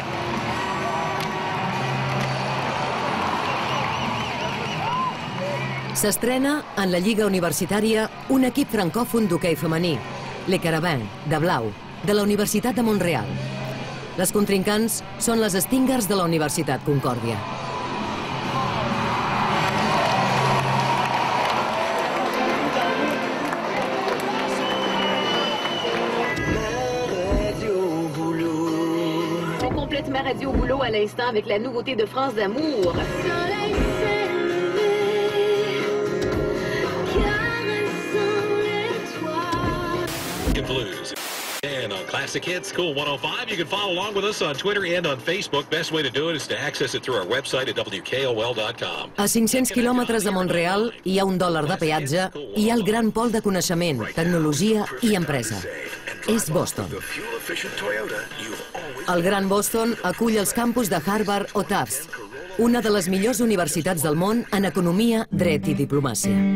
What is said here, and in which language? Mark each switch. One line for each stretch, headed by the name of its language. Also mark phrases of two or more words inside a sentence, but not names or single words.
Catalan: S'estrena en la Lliga Universitària un equip francòfon d'hoquei femení, Les Carabins, de blau, de la Universitat de Mont-real. Les contrincants són les Stingers de la Universitat Concòrdia.
French: Complètement radio au boulot à l'instant avec la nouveauté de France d'amour. Blues.
English: And on Classic Hits, Cool 105, you can follow along with us on Twitter and on Facebook. Best way to do it is to access it through our website at WKOL.com.
Catalan: A 500 quilòmetres de Mont-real hi ha $1 de peatge i hi ha el gran pol de coneixement, tecnologia i empresa. És Boston. El Gran Boston acull els campus de Harvard o Tufts, una de les millors universitats del món en economia, dret i diplomàcia.